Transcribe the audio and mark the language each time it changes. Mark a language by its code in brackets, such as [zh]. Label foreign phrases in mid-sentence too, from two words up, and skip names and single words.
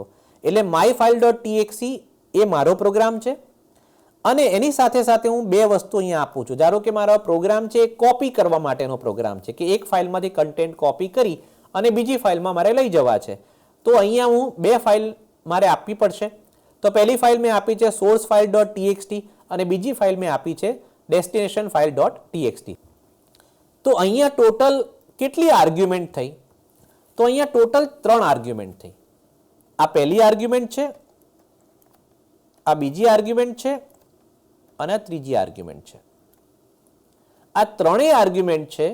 [gu] એટલે myfile.exe એ મારો પ્રોગ્રામ છે અને એની સાથે સાથે હું બે વસ્તુ અહીંયા આપું છું. ધારો કે મારો પ્રોગ્રામ છે એ કોપી કરવા માટેનો પ્રોગ્રામ છે કે એક ફાઇલમાંથી કન્ટેન્ટ કોપી કરી અને બીજી ફાઇલમાં મારે લઈ જવા છે. તો અહીંયા હું બે ફાઇલ મારે આપવી પડશે. તો પહેલી ફાઇલ મેં આપી છે [en] source file.txt [gu] અને બીજી ફાઇલ મેં આપી છે [en] destination file.txt. [gu] તો અહીંયા ટોટલ કેટલી આર્ગ્યુમેન્ટ થઈ? તો અહીંયા ટોટલ 3 આર્ગ્યુમેન્ટ થઈ. આ પહેલી આર્ગ્યુમેન્ટ છે, આ બીજી આર્ગ્યુમેન્ટ છે અને આ ત્રીજી આર્ગ્યુમેન્ટ છે. આ ત્રણેય આર્ગ્યુમેન્ટ છે.